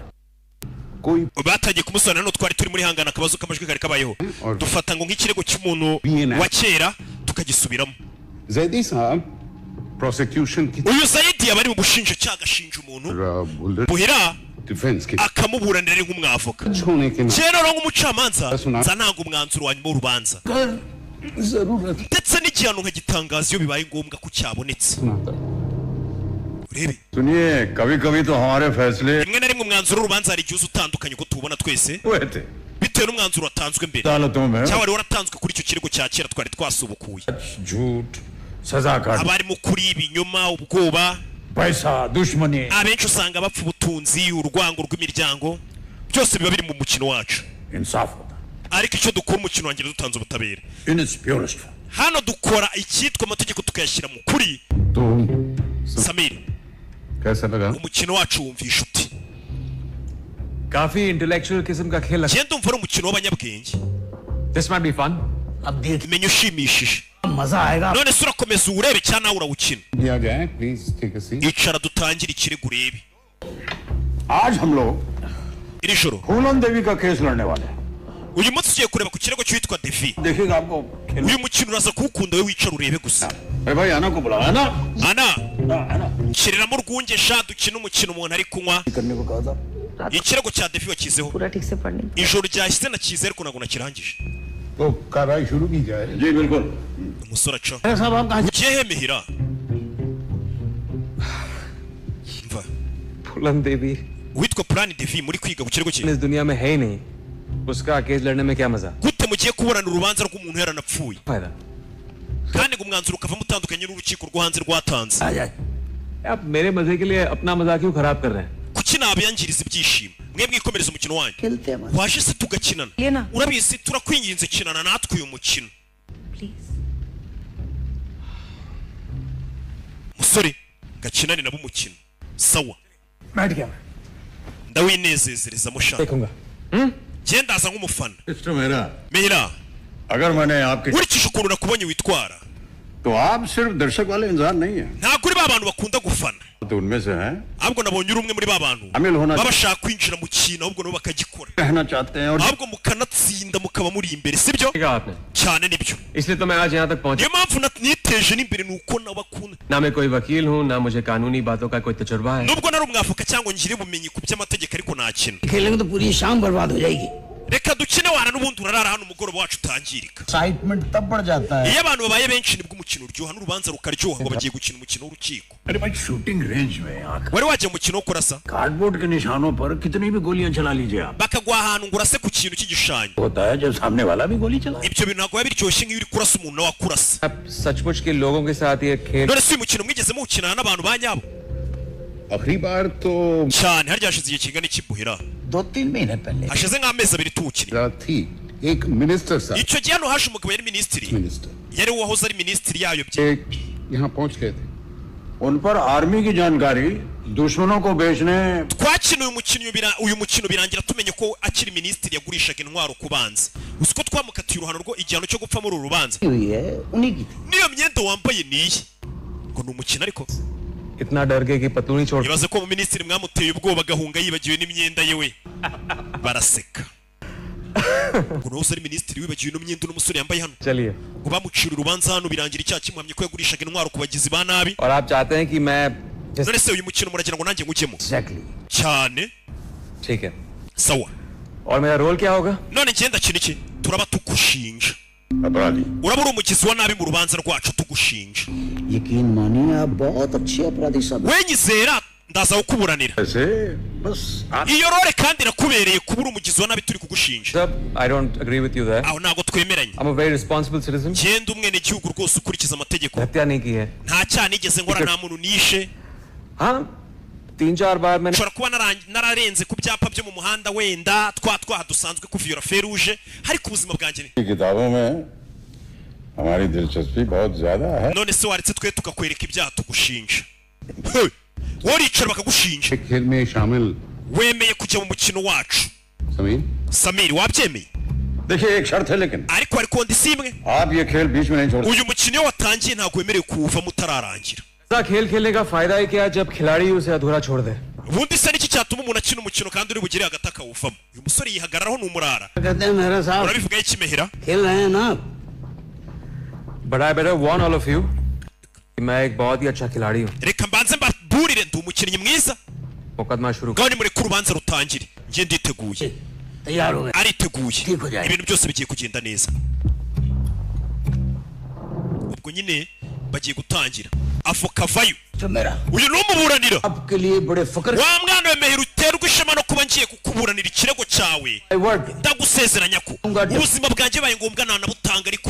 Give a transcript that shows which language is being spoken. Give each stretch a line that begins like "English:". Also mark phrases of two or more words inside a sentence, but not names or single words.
Hindi: कोई
Kinyarwanda: batangiye kumusobanurira hano twari turi muri hangana akabazo k'amajwi kari kabayeho dufata ngo nk'ikirego cy'umuntu BNF. wa kera tukagisubiramo
Hindi: जैदी साहब प्रोसिक्यूशन की
Kinyarwanda: uyu zayidi aba ari mu bushinjacyaha agashinja umuntu
Hindi: तरफ भुल्लर
Kinyarwanda: buhira
Hindi: डिफेंस की
Kinyarwanda: akamuburanira ari nk'umwavoka
Hindi: तरफ होने के नाते
Kinyarwanda: rero nk'umucamanza Asuna. nza nanga umwanzuro wa nyuma w'urubanza
Hindi: जरूरत
Kinyarwanda: ndetse n'igihano nkagitangaza iyo bibaye ngombwa ko cyabonetse
Hindi: सुनाता
Kinyarwanda: urebe
Hindi: सुनिए कभी कभी तो हमारे फैसले
Kinyarwanda: rimwe na rimwe umwanzuro w'urubanza hari igihe uza utandukanye uko tuwubona twese
Hindi: हुए थे
Kinyarwanda: bitewe n'umwanzuro watanzwe mbere
Hindi: अदालतों में
Kinyarwanda: cyangwa wari waratanzwe kuri icyo kirego cya kera twari twasubukuye
Hindi: झूठ सजा काट
Kinyarwanda: haba harimo kuri ibinyoma ubwoba
Hindi: पैसा दुश्मनी
Kinyarwanda: abenshi usanga bapfa ubutunzi urwango rw'imiryango byose biba biri mu mukino wacu
Hindi: इंसाफ होता
Kinyarwanda: ariko icyo dukora umukino wanjye dutanze ubutabera
English: in its purest
Kinyarwanda: hano dukora icyitwa amategeko tukayashyira mu kuri
Hindi: तो
Kinyarwanda: samir
Hindi: कैसा लगा
Kinyarwanda: umukino wacu wumvisha uti
Hindi: काफी इंटेलेक्चुअल किस्म का खेल
Kinyarwanda: genda umva ari umukino w'abanyabwenge
English: this might be fun
Hindi: अब देख
Kinyarwanda: menya ushimishije
Hindi: मजा आएगा
Kinyarwanda: none se urakomeza uwurebe cyangwa nawe urawukina
Hindi: दिया जाए
English: please take a seat
Kinyarwanda: icara dutangire ikirego urebe
Hindi: आज हम लोग
Kinyarwanda: iri joro
Hindi: फूलन देवी का केस लड़ने वाले हैं
Kinyarwanda: uyu munsi tugiye kureba ku kirego cyitwa devi
Hindi: देखिएगा आपको खेल
Kinyarwanda: uyu mukino uraza kuwukunda we wicara urebe gusa
Hindi: अरे भाई आना को बुलाया ना
Kinyarwanda: ana
Hindi: आना
Kinyarwanda: nshiriramo urwunge sha dukina umukino umuntu ari kunywa
Hindi: करने को कहा था
Kinyarwanda: ikirego cya devi wakizeho
Hindi: पूरा ठीक से पढ़ नहीं
Kinyarwanda: ijoro ryahise nakize ariko ntabwo nakirangije
Hindi: तो कार्रवाई शुरू की जाए जी बिल्कुल
Kinyarwanda: umusore aca
Hindi: अरे साहब आप कहाँ
Kinyarwanda: ugiye he mihira mva
Hindi: फुलन देवी
Kinyarwanda: uwitwa plan devi muri kwiga ku kirego cye
Hindi: इस दुनिया में है ही नहीं उसका केस लड़ने में क्या मजा
Kinyarwanda: gute mugiye kuburana urubanza rw'umuntu yaranapfuye
Hindi: फायदा
Kinyarwanda: kandi ngo umwanzuro ukavamo utandukanye n'urukiko rwo hanze rwatanze
Hindi: आ जाए आप मेरे मजे के लिए अपना मजा क्यों खराब कर रहे हैं
Kinyarwanda: kuki nabiyangiriza ibyishimo mwe mwikomereza umukino wanyu
Hindi: खेलते हैं
Kinyarwanda: waje se tugakinana Lena. urabizi turakwinginze kinana natwe uyu mukino
Hindi: प्लीज
Kinyarwanda: musore gakinane nabo umukino sawa
Hindi: बैठ गया मैं
Kinyarwanda: ndawinezezerezamo shaka
Hindi: देखूंगा
Kinyarwanda: genda aza nk'umufana
Hindi: मिस्टर मेहरा
Kinyarwanda: mihira
Hindi: अगर मैंने आपके
Kinyarwanda: nkurikije ukuntu nakubonye witwara
Hindi: तो आप सिर्फ दर्शक वाले इंसान नहीं है
Kinyarwanda: ntabwo uri ba bantu bakunda gufana
Hindi: तो उनमें से हैं
Kinyarwanda: ahubwo nabonye uri umwe muri ba bantu
Hindi: शामिल होना
Kinyarwanda: baba bashaka kwinjira mu kintu ahubwo nabo bakagikora
Hindi: कहना चाहते हैं और
Kinyarwanda: ahubwo mukanatsinda mukaba muri imbere sibyo
Hindi: कहा आपने
Kinyarwanda: cyane nibyo
Hindi: इसलिए तो मैं आज यहाँ तक पहुँचा
Kinyarwanda: niyo mpamvu niteje n'imbere ni uko nawe akunda
Hindi: ना मैं कोई वकील हूँ ना मुझे कानूनी बातों का कोई तजुर्बा है
Kinyarwanda: nubwo nari umwavoka cyangwa ngire ubumenyi ku by'amategeko ariko nakina
Hindi: खेलेंगे तो पूरी शाम बर्बाद हो जाएगी
Kinyarwanda: reka dukine wana n'ubundi urarara hano umugoroba wacu utangirika
Hindi: एक्साइटमेंट तब बढ़ जाता है
Kinyarwanda: iyo abantu babaye benshi nibwo umukino uryoha n'urubanza rukaryoha ngo bagiye gukina umukino w'urukiko
Hindi: अरे भाई शूटिंग रेंज में आकर
Kinyarwanda: wari wajya mu mukino wo kurasa
Hindi: कार्डबोर्ड के निशानों पर कितनी भी गोलियां चला लीजिए आप
Kinyarwanda: bakaguha ahantu ngo urase ku kintu cy'igishushanyo
Hindi: होता है जब सामने वाला भी गोली चला
Kinyarwanda: ibyo bintu ntabwo biba biryoshye nk'iyo uri kurasa umuntu nawe akurasa
Hindi: आप सचमुच के लोगों के साथ ये खेल
Kinyarwanda: none si uyu mukino mwigeze muwukinana n'abantu ba nyabo
Hindi: आखिरी बार तो
Kinyarwanda: cyane harya hashize igihe kingana iki buhira
Hindi: 2-3 महीने पहले
Kinyarwanda: hashize nk'amezi abiri tuwukina
Hindi: रात थी एक मिनिस्टर साहब
Kinyarwanda: icyo gihe hano haje umugabo yari minisitiri
Hindi: मिनिस्टर
Kinyarwanda: yari uwahoze ari minisitiri yayobye
Hindi: एक यहाँ पहुंच गए थे उन पर आर्मी की जानकारी दुश्मनों को बेचने
Kinyarwanda: twakina uyu mukino birangira tumenye ko akiri minisitiri yagurishaga intwaro ku banzi uzi ko twamukatiye uruhano rwo igihano cyo gupfa muri uru rubanza
Hindi: हुई है उन्हीं की थी
Kinyarwanda: niyo myenda wambaye niye ngo ni umukino ariko
Hindi: इतना डर गए कि पतलूनी छोड़
Kinyarwanda: ibaze ko mu minisitiri mwamuteye ubwoba agahunga yibagiwe n'imyenda ye we baraseka ngo nawe ari minisitiri wibagiwe n'imyenda n'umusore yambaye hano
Hindi: चलिए
Kinyarwanda: ngo bamucira urubanza hano birangira icyaha kimuhamye ko yagurishaga intwaro ku bagizi ba nabi
Hindi: और आप चाहते हैं कि मैं
Kinyarwanda: none se uyu mukino muragira ngo nanjye ngujyemo
Hindi: एग्जैक्टली
Kinyarwanda: cyane
Hindi: ठीक है
Kinyarwanda: sawa
Hindi: और मेरा रोल क्या होगा
Kinyarwanda: none ngenda kina iki turaba tugushinja
Hindi: अपराधी
Kinyarwanda: uraba uri umugizi wa nabi mu rubanza rwacu tugushinja
Hindi: यकीन मानिए आप बहुत अच्छे अपराधी साहब
Kinyarwanda: we nyizera ndaza kukuburanira
Hindi: ऐसे बस
Kinyarwanda: iyo role kandi irakubereye kuba uri umugizi wa nabi turi kugushinja
English: sir I don't agree with you that
Kinyarwanda: aho ntago twemeranye
English: I am a very responsible citizen
Kinyarwanda: genda umwene gihugu rwose ukurikiza amategeko
Hindi: हत्या नहीं की है
Kinyarwanda: nta cyaha nigeze nkora nta muntu nishe
Hindi: हाँ 3-4 बार मैंने
Kinyarwanda: nshobora kuba nararenze ku byapa byo mu muhanda wenda twaha dusanzwe kuviyora feruje ariko ubuzima bwanjye ni
Hindi: किताबों में हमारी दिलचस्पी बहुत ज्यादा है
Kinyarwanda: none se waretse twe tukakwereka ibyaha tugushinja Hey, waricara bakagushinja
Hindi: एक खेल में शामिल
Kinyarwanda: wemeye kujya mu mukino wacu
Hindi: समीर
Kinyarwanda: samiri wabyemeye
Hindi: देखिए एक शर्त है लेकिन
Kinyarwanda: ariko hari kondisiyo imwe
Hindi: आप ये खेल बीच में नहीं छोड़
Kinyarwanda: uyu mukino iyo watangiye ntabwo wemerewe kuwuvamo utararangira
Hindi: ऐसा खेल खेलने का फायदा है क्या जब खिलाड़ी उसे अधूरा छोड़ दे
Kinyarwanda: ubundi se niki cyatuma umuntu akina umukino kandi uri bugire hagati akawuvamo uyu musore yihagararaho ni umurara
Hindi: कहते हैं मेहरा साहब
Kinyarwanda: urabivugaho ikimehera
Hindi: खेल रहे हैं ना
English: But I better warn all of you
Hindi: कि मैं एक बहुत ही अच्छा खिलाड़ी हूँ
Kinyarwanda: reka mbanze mbaburire ndi umukinnyi mwiza
Hindi: मुकदमा शुरू
Kinyarwanda: ngaho nimureke urubanza rutangire njye nditeguye
Hindi: तैयार हो गए
Kinyarwanda: ariteguye
Hindi: ठीक हो जाएगा
Kinyarwanda: ibintu byose bigiye kugenda neza ubwo nyine bagiye gutangira avoka vayo
Hindi: तो मेरा
Kinyarwanda: uyu ni umuburanira
Hindi: आपके लिए बड़े फकर
Kinyarwanda: wa mwana wemehera uterwa ishema no kuba ngiye kukuburanira ikirego cyawe
English: My word.
Kinyarwanda: ndagusezeranya ko ubuzima bwanjye baye ngombwa nanabutanga ariko